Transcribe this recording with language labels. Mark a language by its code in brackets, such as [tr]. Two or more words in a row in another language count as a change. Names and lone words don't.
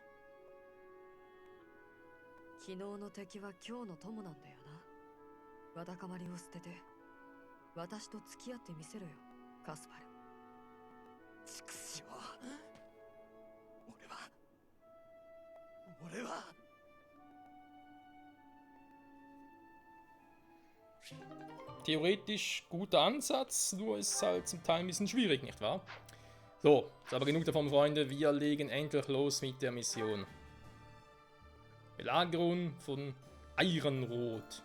[ja] 昨日の敵は今日の友なんだよな。わだかまりを捨てて私と付き合ってみせろよ、カスパル。畜生。俺は [de] Theoretisch guter Ansatz, nur ist es halt zum Teil ein bisschen schwierig, nicht wahr? So, ist aber genug davon, Freunde. Wir legen endlich los mit der Mission. Belagerung von Ironrot.